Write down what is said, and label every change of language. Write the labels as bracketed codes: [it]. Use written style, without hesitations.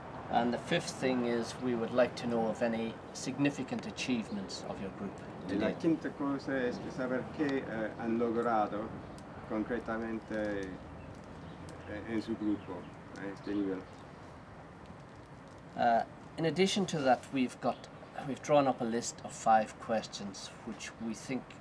[en] And the fifth thing is we would like to know of any significant achievements of your group. [es] La quinta cosa es de saber qué han logrado concretamente en su grupo a este nivel. [en] In addition to that, we've drawn up a list of 5 questions which we think.